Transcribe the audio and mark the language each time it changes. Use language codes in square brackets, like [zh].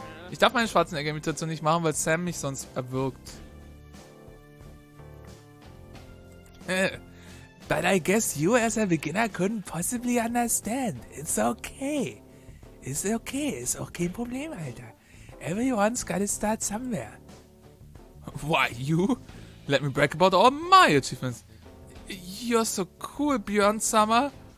[de] Ich darf meine Schwarzenegger-Imitation nicht machen, weil Sam mich sonst erwürgt. [en] But I guess you as a beginner couldn't possibly understand. It's okay. [de] Ist auch kein Problem, Alter. [en] Everyone's gotta start somewhere. Why, you? Let me brag about all my achievements. You're so cool, Björn Summer.